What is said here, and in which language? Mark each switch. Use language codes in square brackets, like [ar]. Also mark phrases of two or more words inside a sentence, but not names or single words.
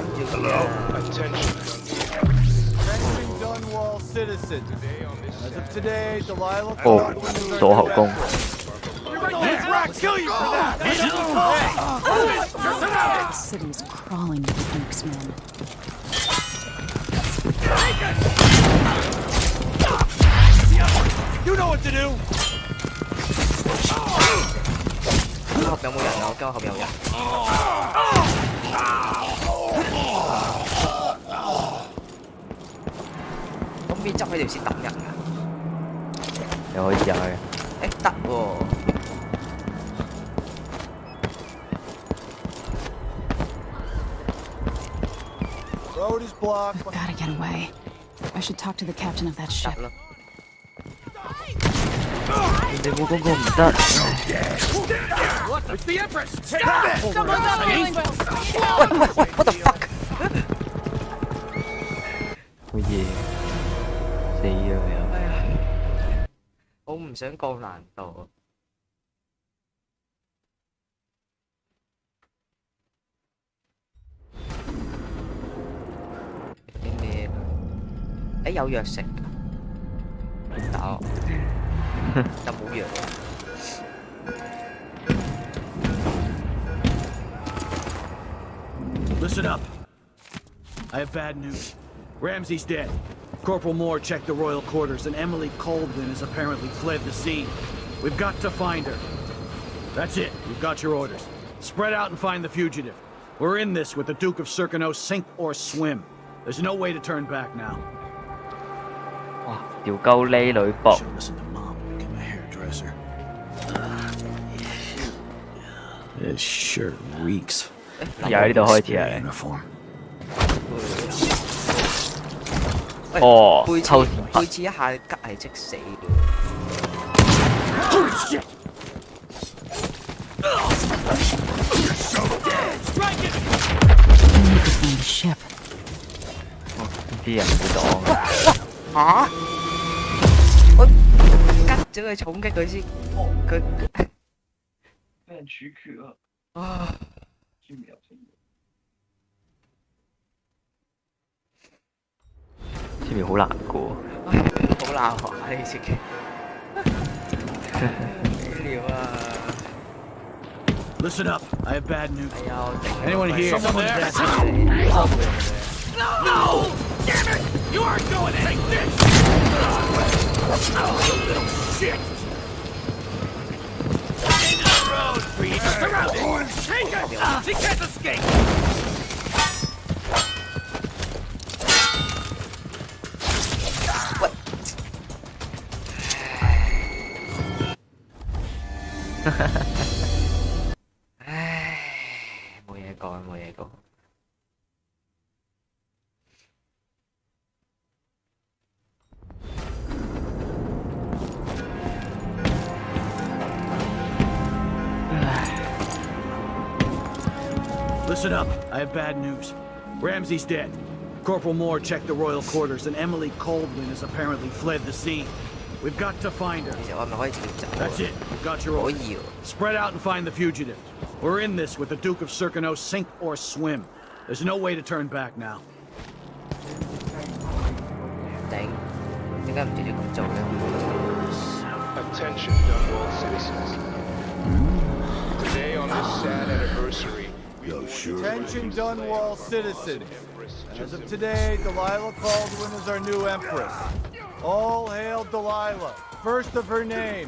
[en] Attention. Dunwall citizen. As of today, Delilah [yue] 哦，左後攻。 [en] kill you for that! The city is crawling with the Duke's men. You know what to do! [yue] 後邊有冇人啊？我驚後邊有人。咁邊執喺條線等人㗎？你可以試下嘅。誒得喎。 [en] Road is blocked. We've gotta get away. I should talk to the captain of that ship. [yue] 你冇講過唔得。 [en] It's the Empress! Stop! Someone's on sailing boat! 喂 what the fuck？ [yue] 好嘢，死咗又。哎呀，我唔想降難度。啲咩？誒有藥食㗎？打我，就冇藥。 [en] Listen up. I have bad news. Ramsey's dead. Corporal Moore checked the royal quarters, and Emily Coldwin has apparently fled the scene. We've got to find her. That's it. You've got your orders. Spread out and find the fugitive. We're in this with the Duke of Circano, sink or swim. There's no way to turn back now. [yue] 哇！條鳩呢女搏。 [en] Should listen to Mom. Become a hairdresser. This shirt reeks. [yue] 又喺呢度開始啊！ [en] Uniform. [yue] 哦，背抽背刺一下，吉係即死嘅。 [en] Holy shit! I need to find the ship. [yue] 啲人會擋啊！嚇！我吉咗佢重擊佢先，佢俾人處決啊！啊！前面好難過。好難學啊！呢次嘅料啊！ [en] Listen up. I have bad news. [yue] 哎呀，我頂 [en] Anyone here? Someone there? No! Damn it! You aren't going to take this! Shit! Into the road, Creed! Surround it! Take it! She can't escape! What? [yue] 唉，冇嘢講，冇嘢講。 [en] Listen up. I have bad news. Ramsey's dead. Corporal Moore checked the royal quarters, and Emily Coldwin has apparently fled the scene. We've got to find her. [yue] 其實我係咪可以直接走啊？ [en] That's it. You've got your [yue] 可 [en] orders. [yue] 以喎。 [en] Spread out and find the fugitive. We're in this with the Duke of Circano, sink or swim. There's no way to turn back now. [yue] 頂，點解唔直接咁做咧？ [en] Attention, Dunwall citizens. Today, on this sad anniversary, Attention Dunwall citizen. As of today, Delilah Caldwin is our new Empress. All hail Delilah, first of her name.